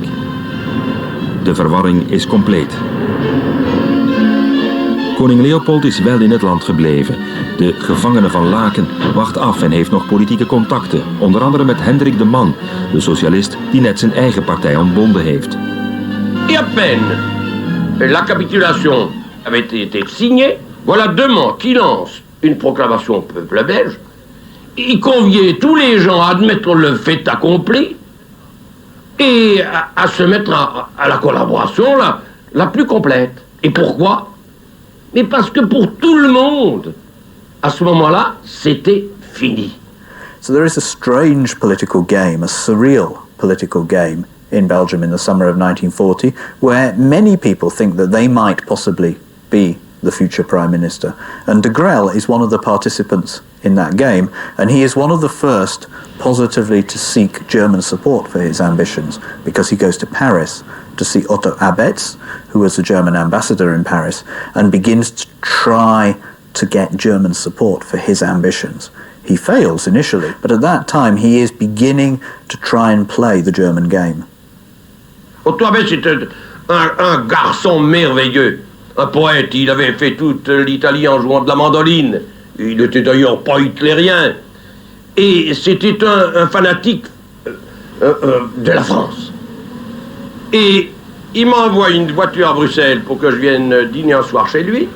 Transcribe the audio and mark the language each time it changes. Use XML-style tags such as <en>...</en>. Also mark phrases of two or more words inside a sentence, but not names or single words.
<nl>De verwarring is compleet. Koning Leopold is wel in het land gebleven. De gevangene van Laken wacht af en heeft nog politieke contacten. Onder andere met Hendrik de Man, de socialist die net zijn eigen partij ontbonden heeft.</nl> <fr>Et à peine la capitulation avait été signée, voilà De Man qui lance une proclamation au peuple belge. Il conviait tous les gens à admettre le fait accompli et à se mettre à la collaboration la plus complète. Et pourquoi? Mais parce que pour tout le monde, à ce moment-là, c'était fini.</fr> <en>So there is a strange political game, a surreal political game in Belgium in the summer of 1940, where many people think that they might possibly be the future Prime Minister. And de Grelle is one of the participants in that game, and he is one of the first positively to seek German support for his ambitions, because he goes to Paris to see Otto Abetz, who was the German ambassador in Paris, and begins to try to get German support for his ambitions. He fails initially, but at that time he is beginning to try and play the German game.</en> <fr>Otto Abetz était un garçon merveilleux, un poète. Il avait fait toute l'Italie en jouant de la mandoline. Il n'était d'ailleurs pas hitlérien. Et c'était un fanatique de la France. Et il m'envoie une voiture à Bruxelles pour que je vienne dîner un soir chez lui.</fr>